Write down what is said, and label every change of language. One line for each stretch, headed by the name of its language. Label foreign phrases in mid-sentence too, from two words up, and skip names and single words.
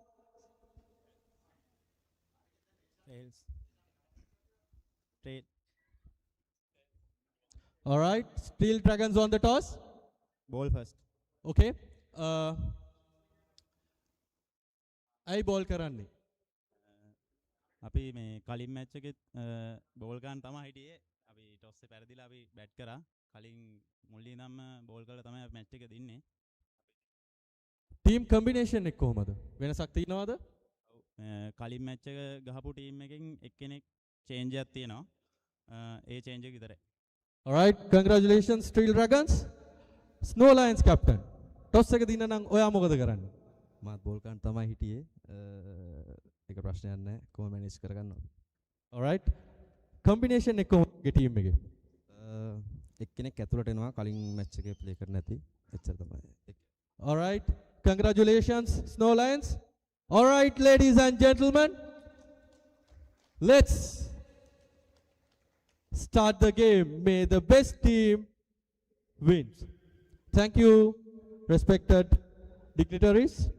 English: Tails. Tail. All right, Steel Dragons on the toss. Ball first. Okay. I ball කරන්නේ.
Sinhala: අපි මේ කලින් මැච් එකෙත් බෝල් ගන්න තමයි හිටියේ. අපි ටොස් එක පෙරදිලා අපි බැට් කරා. කලින් මුලින් ඉඳන්ම බෝල් කරලා තමයි අපි මැච් එක දින්නේ.
English: Team combination
Sinhala: එක කොහමද? වෙනසක් තියෙනවද? කලින් මැච් එක ගහපු ටීම් එකෙන් එක්කෙනෙක් චේන්ජ් එකක් තියෙනවා. ඒ චේන්ජ් එක විතරයි.
English: All right, congratulations, Steel Dragons.
Sinhala: Snow Lions captain. Toss එක දින නම් ඔයා මොකද කරන්නේ? මාත් බෝල් ගන්න තමයි හිටියේ. ඒක ප්‍රශ්නයක් නැහැ. කොහොම මැනේජ් කරගන්නවා.
English: All right.
Sinhala: combination එක කොහොමද team එකේ? එක්කෙනෙක් ඇතුළට එනවා කලින් මැච් එකේ ප්ලේ කරන්න නැති. එච්චර තමයි.
English: All right. Congratulations, Snow Lions. All right, ladies and gentlemen. Let's start the game. May the best team wins. Thank you, respected dignitaries.